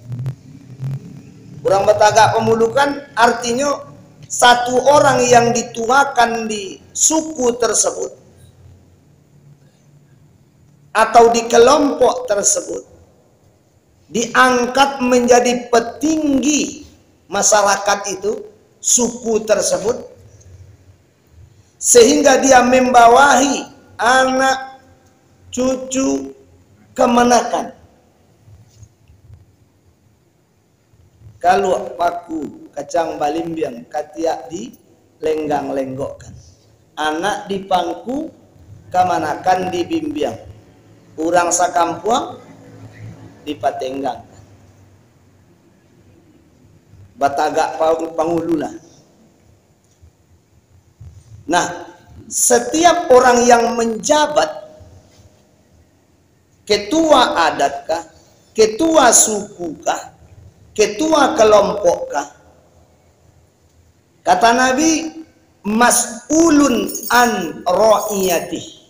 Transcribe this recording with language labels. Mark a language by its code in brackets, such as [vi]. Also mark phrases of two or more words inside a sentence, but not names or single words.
[id] Orang betagak pemulu kan artinya satu orang yang dituakan di suku tersebut atau di kelompok tersebut, diangkat menjadi petinggi masyarakat itu, suku tersebut, sehingga dia membawahi anak, cucu, kemenakan. [min] Kalau paku kacang balimbiang katiak di lenggang-lenggokkan, anak di pangku, kemanakan di bimbiang, urang sakampuang dipatenggang. Batagak pangululah. [id] Nah, setiap orang yang menjabat, ketua adatkah, ketua sukukah, ketua kelompokkah, kata Nabi, [ar] mas'ulun an ra'iyatih.